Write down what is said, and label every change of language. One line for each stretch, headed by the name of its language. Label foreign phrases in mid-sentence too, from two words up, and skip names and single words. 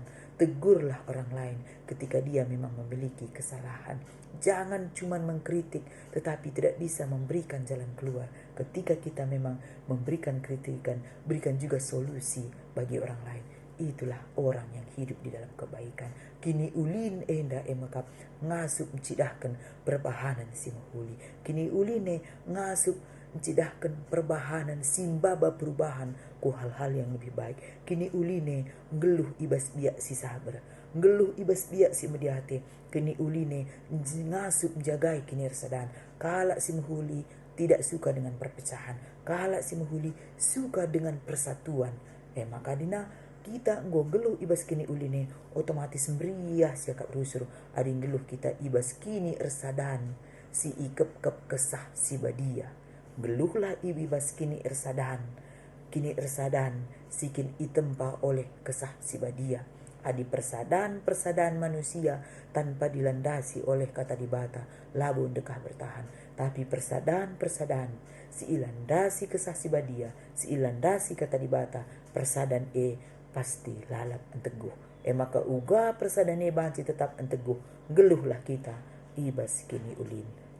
Indonesian: Tegurlah orang lain ketika dia memang memiliki kesalahan. Jangan cuma mengkritik tetapi tidak bisa memberikan jalan keluar. Ketika kita memang memberikan kritikan, berikan juga solusi bagi orang lain. Itulah orang yang hidup di dalam kebaikan.
Batak Karo: Kini ulin enda emakap ngasup mencidahkan perbahanan si mahuli. Kini uline ngasup mencidahkan perbahanan simbaba perubahan ku
Indonesian: hal-hal yang lebih baik.
Batak Karo: Kini uline geluh ibas biak si sabar. Geluh ibas biak si mediate. Kini uline ngasup jagai kini resadan. Kalak si mahuli
Indonesian: tidak suka dengan perpecahan.
Batak Karo: Kalak si mahuli
Indonesian: suka dengan persatuan.
Batak Karo: Maka dina kita geluh ibas kini uline otomatis meriah siakap rusur ading geluh kita ibas kini ersadan si ikep-kep kesah si badia geluhlah ibas kini ersadan sikin itempa oleh kesah si badia adi persadan manusia
Indonesian: tanpa dilandasi oleh
Batak Karo: kata dibata labu dekah bertahan tapi persadan si ilandasi kesah si badia si ilandasi kata dibata persadan pasti lalap enteguh. Maka uga persadane banci tetap enteguh. Geluhlah kita ibas kini ulin.